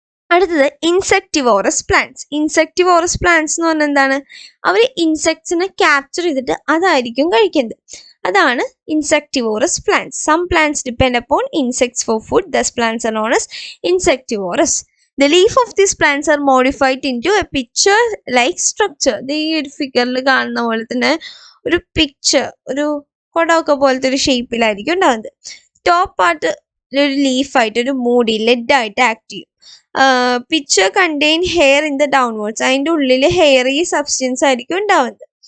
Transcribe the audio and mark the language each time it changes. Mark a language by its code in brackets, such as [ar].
[ml] അടുത്തത് insectivorous plants. Insectivorous plants എന്ന് പറഞ്ഞാൽ എന്താണ്? അവർ ഇൻസെക്ട്സിനെ ക്യാപ്ചർ ചെയ്തിട്ട് അതായിരിക്കും കഴിക്കുന്നത്. അതാണ് insectivorous plants. [en] Some plants depend upon insects for food. Thus plants are known as insectivorous. The leaf of these plants are modified into a picture like structure. [ml] ഈ ഒരു ഫിഗറിൽ കാണുന്ന പോലെ തന്നെ ഒരു പിക്ചർ, ഒരു കൊടമൊക്കെ പോലത്തെ ഒരു ഷേപ്പിലായിരിക്കും ഉണ്ടാകുന്നത്. ടോപ്പ് പാർട്ട് ഒരു ലീഫായിട്ട്, ഒരു മൂടി ലെഡായിട്ട് ആക്ട് ചെയ്യും. [en] Picture contain hair in the downwards. [ml] അതിൻ്റെ ഉള്ളിൽ ഹെയറി സബ്സ്റ്റൻസ് ആയിരിക്കും ഉണ്ടാവുന്നത്.